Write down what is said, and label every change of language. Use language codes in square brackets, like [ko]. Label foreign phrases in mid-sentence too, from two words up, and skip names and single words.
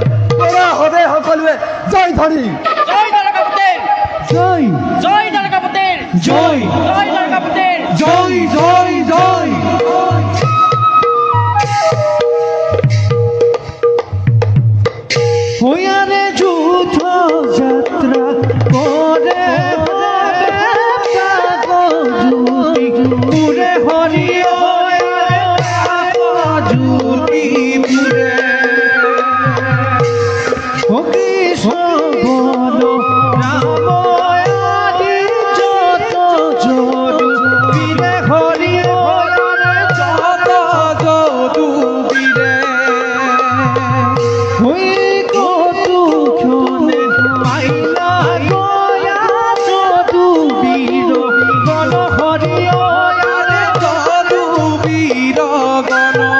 [as] কৰা হবে সকলোৱে জয় ধ্বনি। জয় দ্বাৰকাপুতেৰ জয় জয় দ্বাৰকাপুতেৰ জয় জয় দ্বাৰকাপুতেৰ জয় জয় জয়। [bn] হইয়ারে যুদ্ধ যাত্রা করে পুরে হরি জুতি পুরে কৃষ্ণ বল রাম আদি যত যদু বীরে হরি যত যদু বীরে হই কতু ক্ষণে পাইলা গয়া যদু বীর গণ হরি যদু বীর গণ।